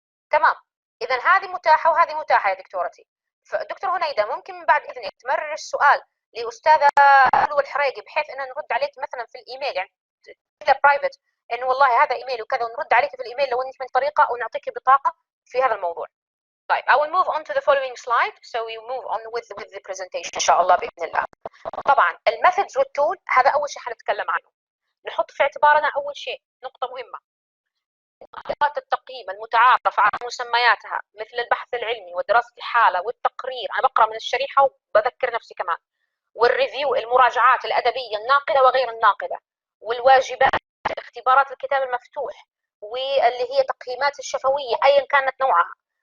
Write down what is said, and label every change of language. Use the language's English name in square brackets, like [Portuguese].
[Arabic] تمام، إذا هذه متاحة وهذه متاحة يا دكتورتي. فدكتور هنيدة ممكن من بعد إذنك تمرر السؤال لأستاذة لؤلؤ الحريقي بحيث إن نرد عليك مثلا في الإيميل، يعني برايفت إنه والله هذا إيميل وكذا، ونرد عليك في الإيميل لو أنت من طريقة أو نعطيك بطاقة في هذا الموضوع. [English] طيب I will move on to the following slide so we move on with the presentation [Arabic] إن شاء الله بإذن الله. طبعا الميثودز والتول هذا أول شيء حنتكلم عنه. نحط في اعتبارنا أول شيء نقطة مهمة، أدوات التقييم المتعارف على مسمياتها مثل البحث العلمي ودراسة الحالة والتقرير، أنا بقرأ من الشريحة وبذكر نفسي كمان، والريفيو المراجعات الأدبية الناقدة وغير الناقدة، والواجبات، اختبارات الكتاب المفتوح، واللي هي تقييمات الشفوية أيا كانت نوعها،